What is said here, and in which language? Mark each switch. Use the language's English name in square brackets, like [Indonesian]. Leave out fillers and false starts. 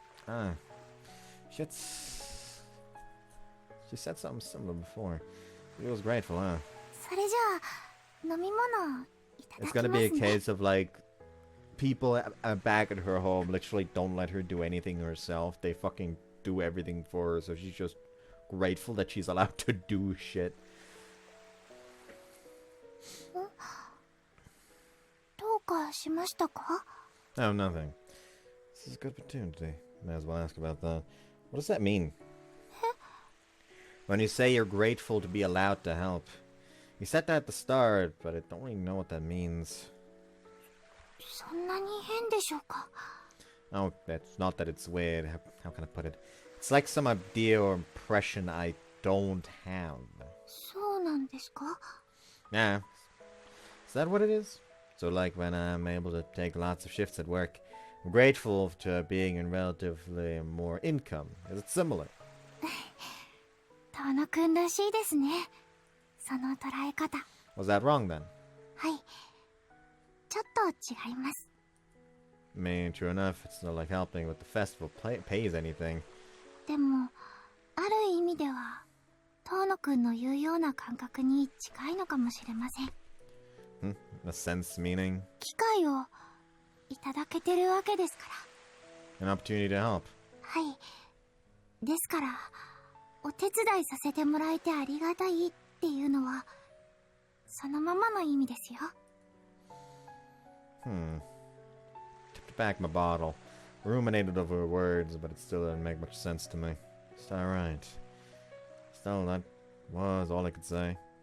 [English] Ah. She said something similar before. She was grateful, huh? [Japanese] それじゃあ飲み物いただ [English] It's [Japanese] きます [English] gonna be a [Japanese] ね。 [English] case of like people back at her home literally don't let her do anything herself. They fucking do everything for her, so she's just grateful that she's allowed to do shit. [Japanese] どうかしましたか？ [English] No, nothing. This is a good opportunity. May as well ask about that. What does that mean? When you say you're grateful to be allowed to help. You said that at the start, but I don't really know what that means. [Japanese] そんなに変でしょうか？ [English] Oh, that's not that it's weird. How can I put it? It's like some idea or impression I don't have. [Japanese] そうなんですか？ [English] Yeah. Is that what it is? So like when I'm able to take lots of shifts at work, I'm grateful to being in relatively more income. Is it similar? [Japanese] 遠野くんらしいですね。その捉え方。 [English] Was that wrong then? [Japanese] はい。ちょっと違います。 [English] I mean, true enough, it's not like helping with the festival pays anything. [Japanese] でも、ある意味では、遠野くんの言うような感覚に近いのかもしれません。 [English] A sense meaning? [Japanese] 機会をいただけてるわけですから。 [English] An opportunity to help. [Japanese] はい。ですから、お手伝いさせてもらえてありがたいっていうのは、そのままの意味ですよ。 [English] Tipped back my bottle. Ruminated over her words, but it still didn't make much sense to me. It's alright. Still, that was all I could say.